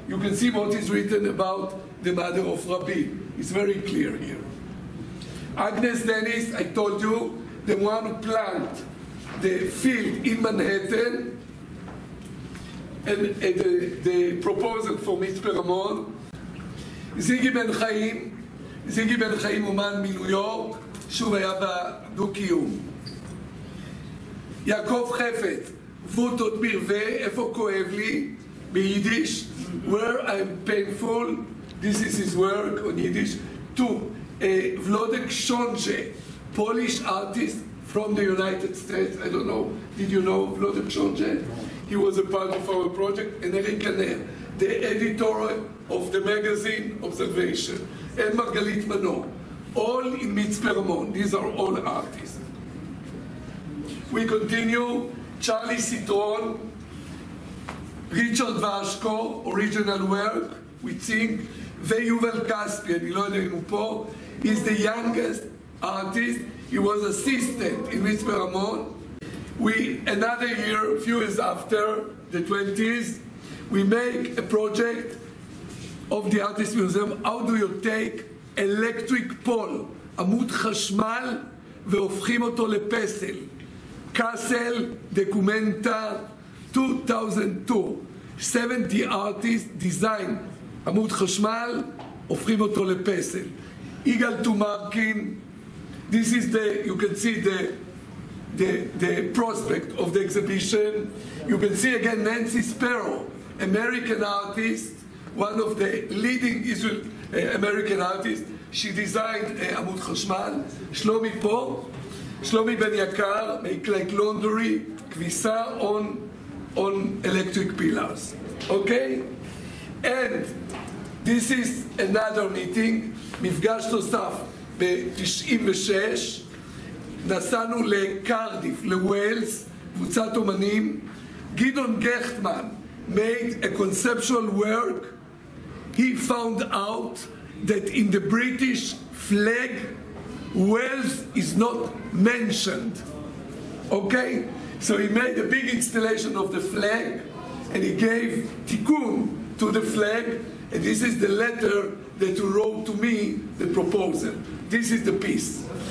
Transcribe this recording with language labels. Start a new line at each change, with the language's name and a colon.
English: You can see what is written about the mother of Rabbi. It's very clear here. Agnes Dennis, I told you, the one who planted the field in Manhattan, and the proposal for מצפה רמון.
Hebrew: זיגי בן חיים אומן מניו יורק, שוב היה בדו-קיום. יעקב חפץ, ווטות ברווה, איפה כואב לי?
English: ביידיש, where I'm painful, this is his work on Yiddish. Two, Wlodek Shonje, Polish artist from the United States. I don't know, did you know Wlodek Shonje? He was a part of our project. And Eric Kaner, the editor of the magazine Observation. And Margalit Manon, all in מצפה רמון. These are all artists. We continue. Charlie Citron, Richard Vashko, original work, we think,
Hebrew: ויובל כספי, אני לא יודע אם הוא פה,
English: he's the youngest artist, he was assistant in מצפה רמון. Another year, a few years after, the 20s, we make a project of the Artist Museum. How do you take electric pole, עמוד חשמל,
Hebrew: והופכים אותו לפסל? קאסל, דוקומנטה, 2002,
English: 70 artists design
Hebrew: עמוד חשמל, הופכים אותו לפסל.
English: יגאל תומרקין, this is the, you can see the prospect of the exhibition. You can see again Nancy Sparrow, American artist, one of the leading Israel American artists. She designed עמוד חשמל.
Hebrew: שלומי פה,
English: שלומי בן יקר, make like laundry, כביסה on electric pillars. Okay? And this is another meeting,
Hebrew: מפגש נוסף ב-96, נסענו לקרדיף, לווילס, קבוצת אומנים.
English: גדעון גכטמן made a conceptual work. He found out that in the British flag, Wales is not mentioned. Okay? So he made a big installation of the flag, and he gave tikkun to the flag, and this is the letter that he wrote to me, the proposal. This is the piece.